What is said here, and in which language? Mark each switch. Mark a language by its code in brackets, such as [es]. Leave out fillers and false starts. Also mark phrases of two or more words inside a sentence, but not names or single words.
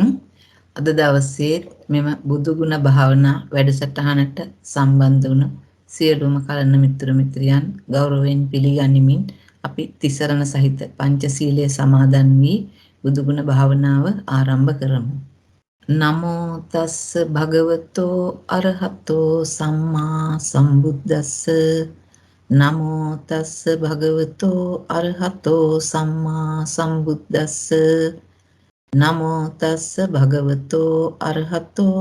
[si] අද දවසේ මෙම බුදු ගුණ භාවනා වැඩසටහනට සම්බන්ධ වුණ සියලුම කලන මිත්‍ර මිත්‍රයන් ගෞරවයෙන් පිළිගනිමින් අපි තිසරණ සහිත පංචශීලයේ සමාදන් වී බුදු ගුණ භාවනාව ආරම්භ කරමු. [pi] නමෝ තස්ස භගවතෝ අරහතෝ සම්මා සම්බුද්දස්ස නමෝ තස්ස භගවතෝ අරහතෝ සම්මා සම්බුද්දස්ස නමෝ තස්ස භගවතෝ අරහතෝ